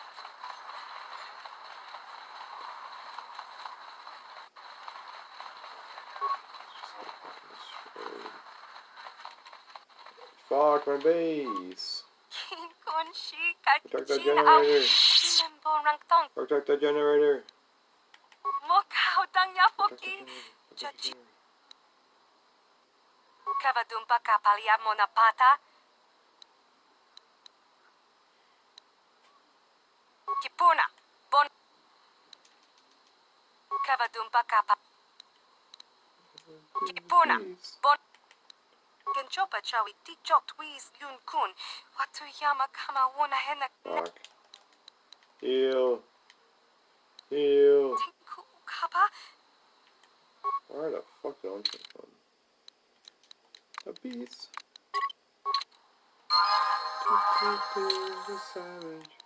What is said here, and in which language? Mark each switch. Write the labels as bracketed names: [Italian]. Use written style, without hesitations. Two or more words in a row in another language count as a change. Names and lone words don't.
[English] Fuck my base! Protect the generator! Protect the generator! Protect the generator! Kavadumpa kapalia monapata. Kipuna. Bon. Kavadumpa kapa. Kipuna. Bon. Genchopa chawi tichok tweez yun kun. Watu yama kama wona hena. Fuck. Heal. Heal. Tinku kapa. Where the fuck did I come from? A beast. The savage.